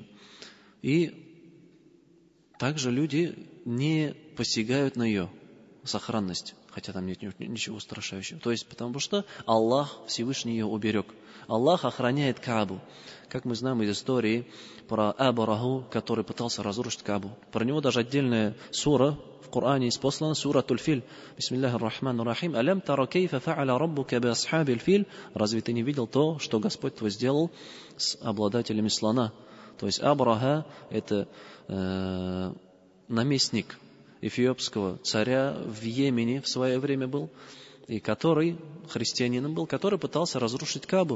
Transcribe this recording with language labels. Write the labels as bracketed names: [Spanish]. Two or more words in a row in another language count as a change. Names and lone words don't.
[Russian] И также люди не посягают на ее сохранность, хотя там нет ничего устрашающего. То есть, потому что Аллах Всевышний ее уберег. Аллах охраняет Каабу. Как мы знаем из истории про Абраху, который пытался разрушить Каабу. Про него даже отдельная сура в Коране испослана, сура Туль-Филь. [Arabic] بسم الله الرحمن الرحيم ألم تر كيف فعل ربك بأصحاب الفيل. [Russian] Разве ты не видел то, что Господь твой сделал с обладателями слона? То есть Абраха — это наместник эфиопского царя в Йемене в свое время был, и который христианином был, который пытался разрушить Каабу.